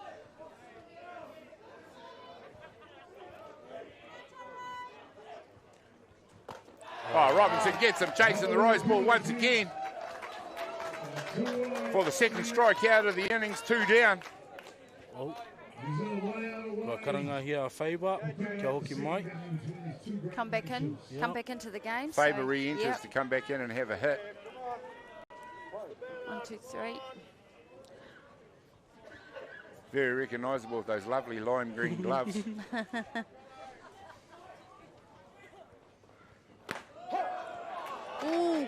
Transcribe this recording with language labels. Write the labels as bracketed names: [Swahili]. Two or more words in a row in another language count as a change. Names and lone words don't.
[English] Oh, Robinson gets him chasing the rise ball once again. For the second strike out of the innings, 2 down. Oh. [Māori] Wa karanga here a favour. Kia hoki mai. [English] Come back in. Come back into the game. Favour re-enters to come back in and have a hit. 1, 2, 3. Very recognisable with those lovely lime green gloves. Ooh.